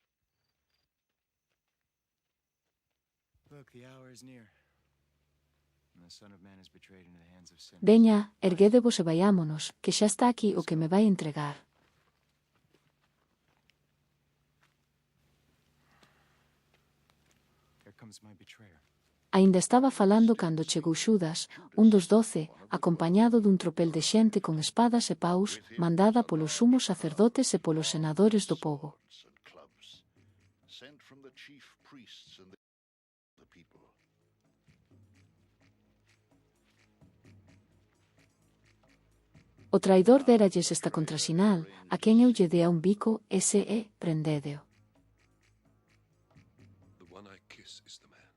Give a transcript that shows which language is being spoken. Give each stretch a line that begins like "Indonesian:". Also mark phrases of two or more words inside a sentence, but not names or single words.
English: Look, the hour is near.
Galician: Veña, erguédevos e vayámonos, que xa está aquí o que me vai entregar. Aínda estaba falando cando chegou Xudas, un dos 12, acompañado dun tropel de xente con espadas e paus, mandada polos sumos sacerdotes e polos senadores do pobo. O traidor déralles esta contrasinal, a quen eu lle dea un bico, ese é, prendédeo.
English: The one I kiss is the man.